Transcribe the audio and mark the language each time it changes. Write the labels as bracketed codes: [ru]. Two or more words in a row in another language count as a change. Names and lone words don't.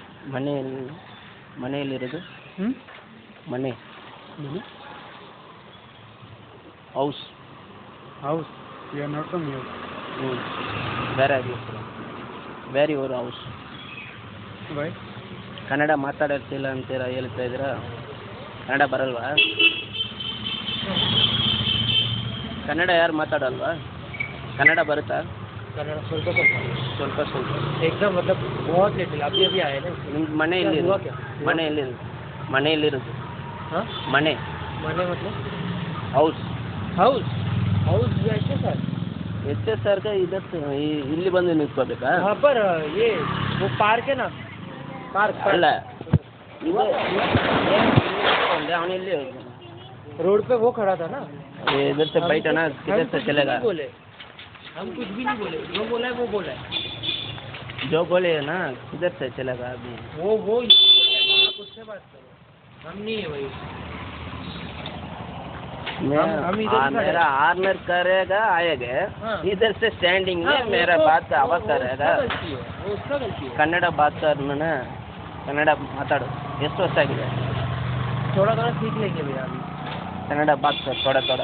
[kn] ಮನೆಯಲ್ಲಿ ಮನೆಯಲ್ಲಿರೋದು ಮನೆ ಹೌಸ್ [en] house you are not from here. ಬೇರೆ where your house. ವೈ [kn] ಕನ್ನಡ ಮಾತಾಡ್ತಿಲ್ಲ ಅಂತೀರ ಹೇಳ್ತಾ ಇದ್ದೀರಾ, ಕನ್ನಡ ಬರಲ್ವಾ? ಕನ್ನಡ ಯಾರು ಮಾತಾಡಲ್ವಾ? ಕನ್ನಡ ಬರುತ್ತಾ? [hi] कन्नड़ [kn] ಸ್ವಲ್ಪ ಸ್ವಲ್ಪ. [hi] एकदम मतलब बहुत लिटिल अभी अभी आए ना. [kn] ನಿಮ್ದು ಮನೆ ಎಲ್ಲಿರೋದು? ಮನೆ ಎಲ್ಲಿರೋದು? ಮನೆ ಎಲ್ಲಿರೋದು? [hi] हाँ [kn] ಮನೆ [hi] मने मतलब [en] ಹೌಸ್. house house [hi] ऐसे सर [kn] ಎಷ್ಟೇ ಸರ್ಕ ಇಲ್ಲಿ ಬಂದು ನಿಂತ್ಕೋಬೇಕಾ? [hi] वहाँ पर ये वो पार्क है ना पार्क [kn] ಅಲ್ಲ ಇದು ಅವನು ಇಲ್ಲಿ [hi] रोड पे वो खड़ा था ना. इधर से बैठा ना, किधर से चलेगा? बोले हम कुछ भी नहीं बोले, जो बोला है वो बोला है. जो बोले है ना किधर से चलेगा अभी? वो खुद से बात करो, हम नहीं है वही. हम इधर मेरा ऑनर करेगा आएगा. हाँ. इधर से स्टैंडिंग में मेरा बात आवाज करेगा. वो उसका गलती है. कन्नड़ बात करना, कन्नड़ माताड़ो. [kn] ಎಷ್ಟು ವರ್ಷ ಆಗಿದೆ? [hi] थोड़ा थोड़ा सीख लेंगे भैया अभी. कन्नड़ बात कर थोड़ा थोड़ा.